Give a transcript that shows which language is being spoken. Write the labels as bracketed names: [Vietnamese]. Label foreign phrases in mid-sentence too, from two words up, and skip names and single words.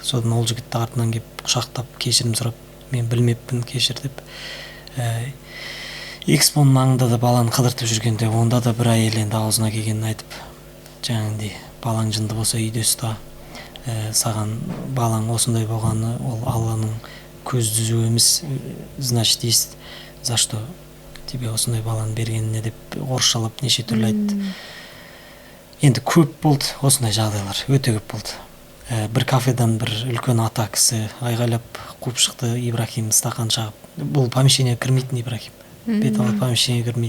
[Kazakh] Содан ол жігітті артынан келіп құшақтап кешірім сұрап, мен білмеппін, кешір деп. Экспоның маңында да баланы қыдыртып жүргенде, онда да бір әйел енді аузына келгенін айтып, жаңағындай балаң жынды болса үйде ұста, саған балаң осындай болғаны ол Алланың көз түзу емес, [Russian] значит есть за что тебе [Kazakh] осындай баланы бергеніне деп орысшалап неше түрлі айтты. Енді көп болды осындай жағдайлар, өте көп болды. Бір кафедан бір үлкен ата кісі айғайлап қуып шықты, Ибрахим стақан шағып. Бұл помещение кірмейтін Ибрахим. Бет алып помещение кірмейді.